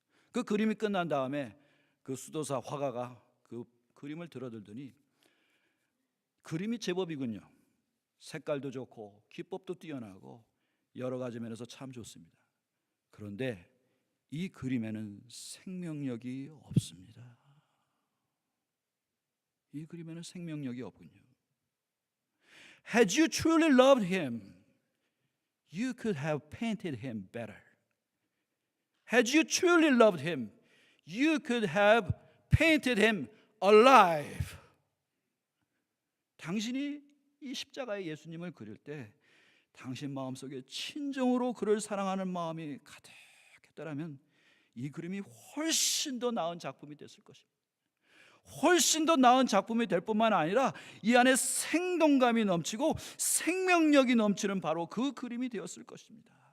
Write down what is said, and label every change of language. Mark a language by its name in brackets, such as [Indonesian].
[Korean] 그 그림이 끝난 다음에 그 수도사 화가가 그 그림을 들어들더니 그림이 제법이군요. 색깔도 좋고 기법도 뛰어나고 여러 가지 면에서 참 좋습니다. 그런데 이 그림에는 생명력이 없습니다. 이 그림에는 생명력이 없군요. [English] Had you truly loved him, you could have painted him better. Had you truly loved him, you could have painted him alive. [Korean] 당신이 이 십자가의 예수님을 그릴 때 당신 마음속에 친정으로 그를 사랑하는 마음이 가득했더라면 이 그림이 훨씬 더 나은 작품이 됐을 것입니다. 훨씬 더 나은 작품이 될 뿐만 아니라 이 안에 생동감이 넘치고 생명력이 넘치는 바로 그 그림이 되었을 것입니다.